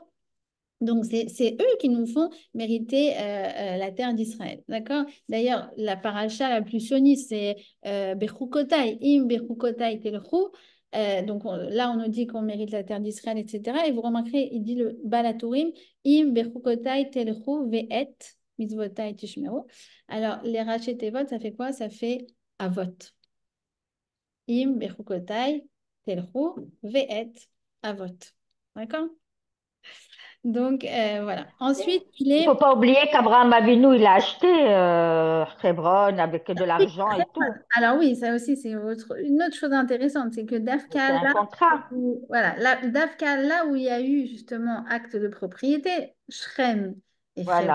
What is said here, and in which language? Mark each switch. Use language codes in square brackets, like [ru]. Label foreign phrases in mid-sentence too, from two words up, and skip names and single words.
[fr] Donc, c'est eux qui nous font mériter la terre d'Israël. D'accord? D'ailleurs, la paracha la plus sioniste, c'est Bechukotai, [he] אם בחקתי תלכו. [fr] Donc là, on nous dit qu'on mérite la terre d'Israël, etc. Et vous remarquerez, il dit le Balatourim, [he] אם בחקתי תלכו ואת מצותי תשמרו. [fr] Alors, les rachetevot, ça fait quoi? Ça fait avot. [he] אם בחקתי תלכו ואת אבות. [fr] D'accord? Donc, voilà. Ensuite, il Il faut est... pas oublier qu' [he] אברהם אבינו, [fr] il a acheté Hebron avec de Oui, l'argent et tout. alors oui, ça aussi, c'est une autre chose intéressante, c'est que C'est Dafka, un là contrat. où, voilà, Dafka, là où il y a eu justement acte de propriété, Shrem et Hebron,